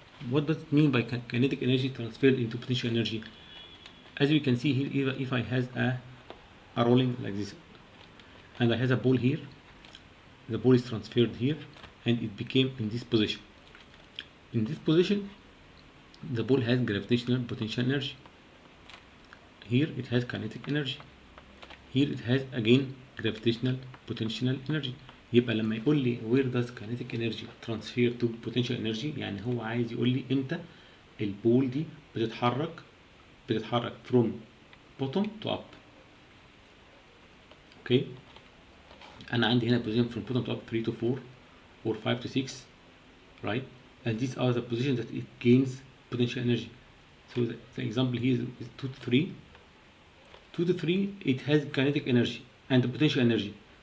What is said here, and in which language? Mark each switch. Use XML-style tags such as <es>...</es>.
<en>What does it mean by kinetic energy transferred into potential energy? as you can see here, if I has a rolling like this, and I has a ball here, the ball is transferred here, and it became in this position. In this position, the ball has gravitational potential energy. Here it has kinetic energy. Here it has again gravitational potential energy.</en> <ar>يبقى لما يقول لي</ar> <en>where does kinetic energy transfer to potential energy،</en> <ar>يعني هو عايز يقول لي امتى البول دي بتتحرك</ar> <en>from bottom to up. Okay,</en> <ar>انا عندي هنا</ar> <en>position from bottom to up 3 to 4 or 5 to 6, right? And these are the positions that it gains potential energy. So the example here is 2 to 3. 2 to 3, it has kinetic energy and potential energy.</en>